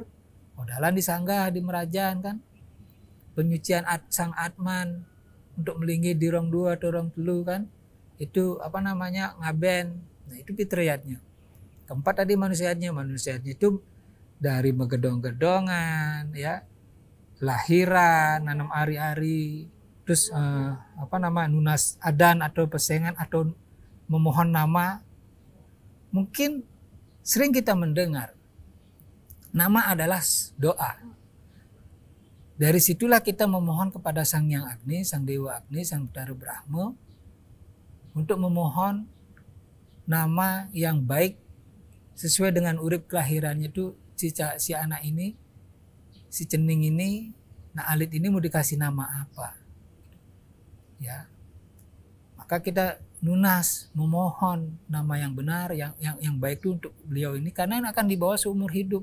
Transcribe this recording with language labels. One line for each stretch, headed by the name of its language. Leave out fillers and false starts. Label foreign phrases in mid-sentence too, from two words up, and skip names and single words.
Indonesian: Odalan disanggah di merajan kan. Penyucian sang atman untuk melinggi di rong dua atau rong telu kan. Itu ngaben. Nah itu fitriyatnya. Keempat tadi manusiatnya itu dari megedong-gedongan ya. Lahiran, nanam ari-ari. Terus
Balinese: nunas adan
Indonesian: atau pesengan atau memohon nama. Mungkin sering kita mendengar nama adalah doa. Dari situlah kita memohon kepada Sang Hyang Agni, Sang Dewa Agni, Sang Batara Brahma untuk memohon nama yang baik sesuai dengan urip kelahirannya itu si anak ini, si cening ini, nah alit ini mau dikasih nama apa? Ya, maka kita nunas memohon nama yang benar, yang baik itu untuk beliau ini karena akan dibawa seumur hidup.